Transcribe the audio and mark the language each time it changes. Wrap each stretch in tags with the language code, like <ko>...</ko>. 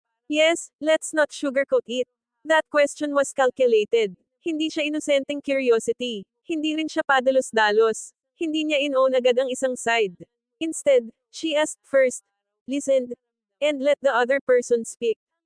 <en>Yes, let's not sugarcoat it. That question was calculated.</en> <tl>Hindi siya inosenteng curiosity. Hindi rin siya padalos-dalos. Hindi niya in-own agad ang isang side.</tl> <en>Instead, she asked first, listened, and let the other person speak.</en>